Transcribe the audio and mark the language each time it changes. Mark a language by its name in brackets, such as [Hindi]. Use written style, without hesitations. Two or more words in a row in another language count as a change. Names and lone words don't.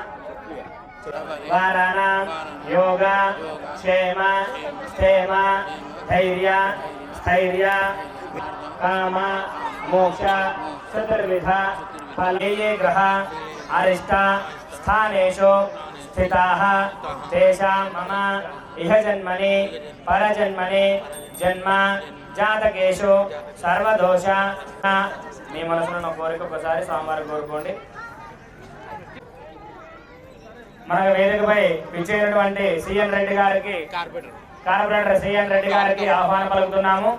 [Sanskrit] वाराणां योग क्षेम स्थेम धैर्य स्थैर्य काम मोक्ष चतुर्विध फले ये ग्रह अरिष्ट स्थानेषु स्थिताः तेषां मम इह जन्मनि परजन्मनि जन्म జాతకేషు సర్వదోష [Telugu] మీ మనసులో ఉన్న కోరిక ఒకసారి స్వామివారికి కోరుకోండి. మన వేదికపై విచ్చేసినటువంటి సిఎన్ రెడ్డి గారికి కార్పొరేటర్ సిఎన్ రెడ్డి గారికి ఆహ్వానం పలుకుతున్నాము.